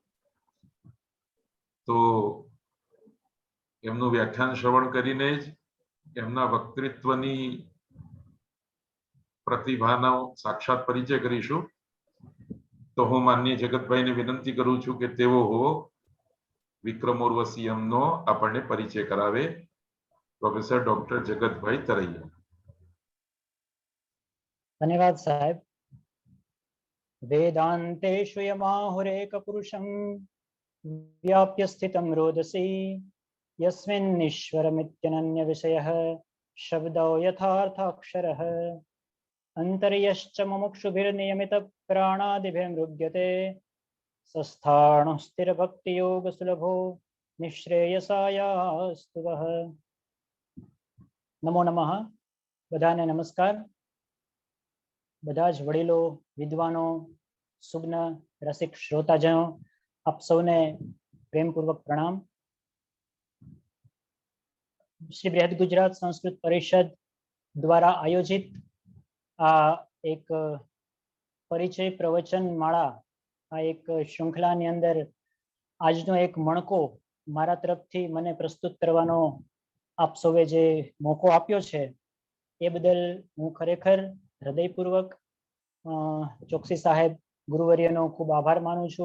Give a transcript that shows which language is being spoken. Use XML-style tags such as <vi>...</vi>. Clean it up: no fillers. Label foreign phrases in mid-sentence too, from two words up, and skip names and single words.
<gu>તો એમનું વ્યાખ્યાન શ્રવણ કરીને જ એમના વક્તૃત્વની પ્રતિભાનો સાક્ષાત પરિચય કરીશું। તો હું માનનીય જગતભાઈને વિનંતી કરું છું કે તેઓ વિક્રમોર્વશીયમનો આપણને પરિચય કરાવે। પ્રોફેસર ડોક્ટર જગતભાઈ તરૈયા। ધન્યવાદ સાહેબ।</gu> <sa>वेदांतेषु यमाहुरेक पुरुषं व्याप्य स्थितं रोदसी यस्मिन्नीश्वरमित्यनन्य विषयः शब्दो यथार्थाक्षरः अन्तर्यश्च मुमुक्षुभिर्नियमित प्राणादिभिर्मृग्यते सस्थाणुः स्थिरभक्तियोग सुलभो निःश्रेयसायास्तु वः। नमो नमः।</sa> <gu>બધાને નમસ્કાર। બધા જ વડીલો, વિદ્વાનો, સુગ્ન રસિક શ્રોતાજનો, આપ સૌને પ્રેમપૂર્વક પ્રણામ। શ્રી બૃહદ ગુજરાત સંસ્કૃત પરિષદ દ્વારા આયોજિત આ એક પરિચય પ્રવચન માળા, આ એક શૃંખલાની અંદર આજનો એક મણકો મારા તરફથી મને પ્રસ્તુત કરવાનો આપ સૌએ જે મોકો આપ્યો છે એ બદલ હું ખરેખર હૃદયપૂર્વક ચોકસી સાહેબ ગુરુવર્યનો ખૂબ આભાર માનું છું।</gu>